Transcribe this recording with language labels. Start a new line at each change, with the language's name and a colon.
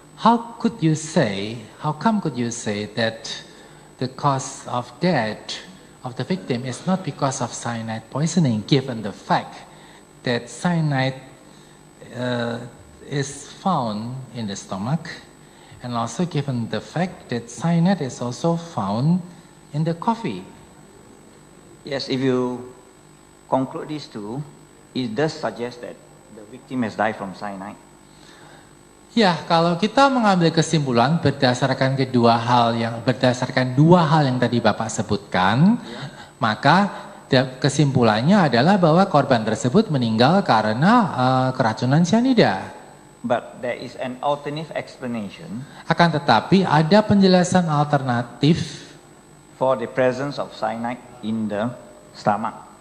English: How come could you say that the cause of death of the victim is not because of cyanide poisoning, given the fact that cyanide is found in the stomach, and also given the fact that cyanide is also found in the coffee? Yes, if you conclude these two, it does suggest that the victim has died from cyanide.
Indonesian: Ya, kalau kita mengambil kesimpulan berdasarkan dua hal yang tadi Bapak sebutkan, maka kesimpulannya adalah bahwa korban tersebut meninggal karena keracunan sianida.
English: But there is an alternative explanation.
Indonesian: Akan tetapi ada penjelasan alternatif
English: for the presence of cyanide in the stomach.